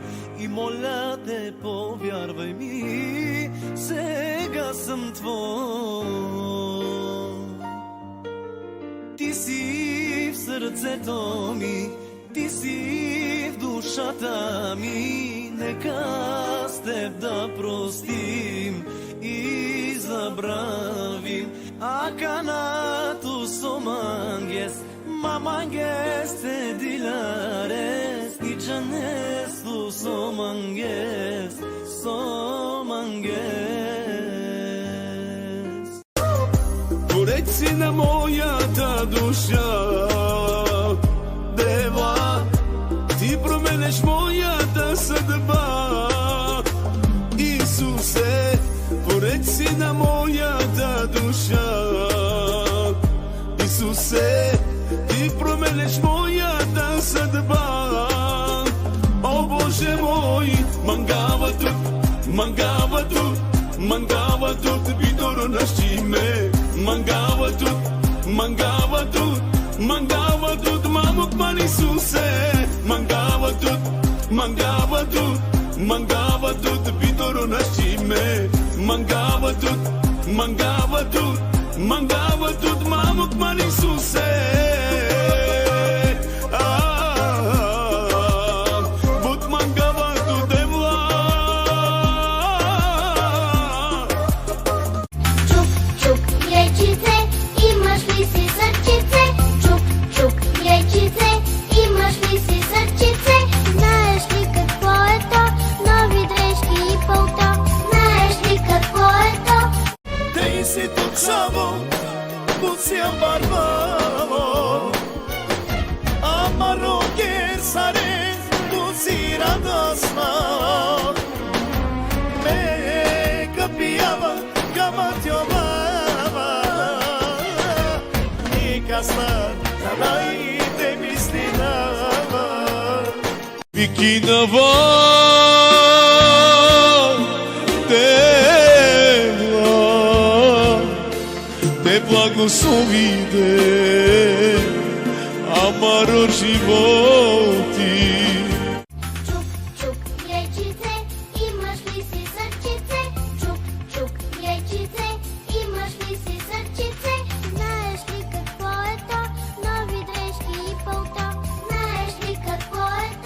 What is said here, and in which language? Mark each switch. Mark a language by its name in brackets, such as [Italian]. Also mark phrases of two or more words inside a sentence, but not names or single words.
[Bulgarian] И моля те, повярвай ми, сега съм твой. Ти си в сърцето ми, ти си в душата ми. Нека с теб да простим и забравим. [Romany] Аканато сомангес, мамангес те диларес. Ничанесто сомангес, сомангес. [Bulgarian] Горец си на моята душа, дева, ти променеш моята съдба. Исусе, горец си на моята душа. Исусе, ти променеш моята съдба. О Боже мой, [Romany] мангава тут, бидоро нащиме. Mangava tut, mamuk man Isuse. Mangava tut, bidoro nashime. Mangava tut, mamuk man Isuse. But mangava tut evla. [Bulgarian] Чук, чук, яйчице, имаш ли си сърчице? Чук, чук, яйчице, имаш ли си сърчице? Знаеш ли какво е то? Нови дрежки и пълто. Знаеш ли какво е то? [Romany] Te si tuksavo, buciam barbavo. Amaro gersare, tu si radosna. Me capiava, gamatiovava. Nikasna, tanai te mislinava. Vikinava, te blagoslovide, amaro životi. [Bulgarian] Чук, чук, яйчице, имаш ли си сърчице? Чук, чук, яйчице, имаш ли си сърчице? Знаеш ли какво е то? Нови дрежки и пълто. Знаеш ли какво е то?